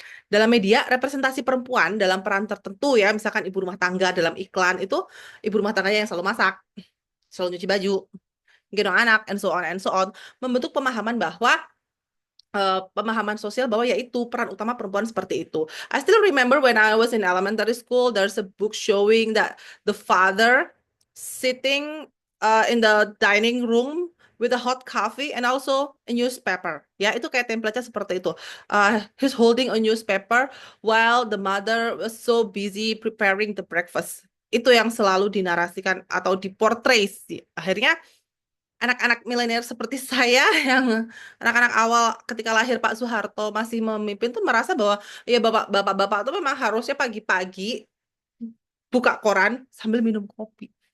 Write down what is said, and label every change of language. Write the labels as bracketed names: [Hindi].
[Indonesian] Dalam media, representasi perempuan dalam peran tertentu ya, misalkan ibu rumah tangga dalam iklan itu, ibu rumah tangganya yang selalu masak, selalu nyuci baju, gendong anak, [English] and so on, [Indonesian] membentuk pemahaman bahwa pemahaman sosial bahwa yaitu peran utama perempuan seperti itu. [English] I still remember when I was in elementary school, there's a book showing that the father sitting in the dining room with a hot coffee and also a newspaper. [Indonesian] Ya, itu kayak template-nya seperti itu. [English] He's holding a newspaper while the mother was so busy preparing the breakfast. [Indonesian] Itu yang selalu dinarasikan atau diportray sih. Akhirnya anak-anak milenial seperti saya yang anak-anak awal ketika lahir Pak Soeharto masih memimpin tuh merasa bahwa ya bapak-bapak tuh memang harusnya pagi-pagi buka koran sambil minum kopi.